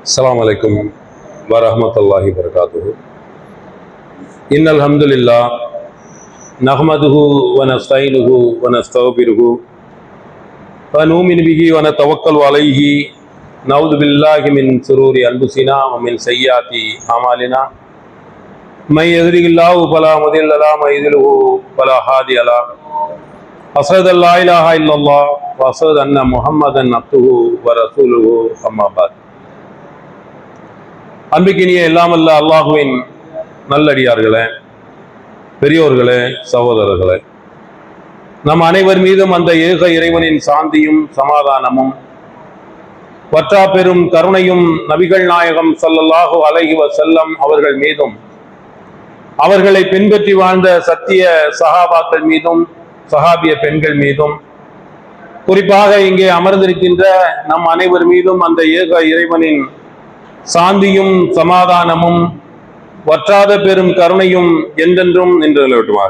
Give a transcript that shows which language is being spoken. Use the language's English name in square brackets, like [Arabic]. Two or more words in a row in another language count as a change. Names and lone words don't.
[Arabic] السلام عليكم ورحمة الله وبركاته. إن الحمد لله نحمده ونستعينه ونستغفره ونؤمن به ونتوكل عليه نعوذ بالله من شرور أنفسنا ومن سيئات أعمالنا من يهده الله فلا مضل له ومن يضلل فلا هادي له أشهد أن لا إله إلا الله وأشهد أن محمدا عبده ورسوله أما بعد. [Tamil] அன்பிக்கினிய எல்லாமல்ல அல்லாஹுவின் நல்லடியார்களே, பெரியோர்களே, சகோதரர்களே, நம் அனைவர் மீதும் அந்த ஏக இறைவனின் சாந்தியும் சமாதானமும் வற்றா பெரும் கருணையும் நபிகள் நாயகம் [Arabic] صلى الله عليه وسلم [Tamil] அவர்கள் மீதும் அவர்களை பின்பற்றி வாழ்ந்த சத்திய சஹாபாக்கள் மீதும் சஹாபிய பெண்கள் மீதும் குறிப்பாக இங்கே அமர்ந்திருக்கின்ற நம் அனைவர் மீதும் அந்த ஏக இறைவனின் சாந்தியும் சமாதானமும் வற்றாத பெரும் கருணையும் என்றென்றும் நின்று நிலவட்டுமாக.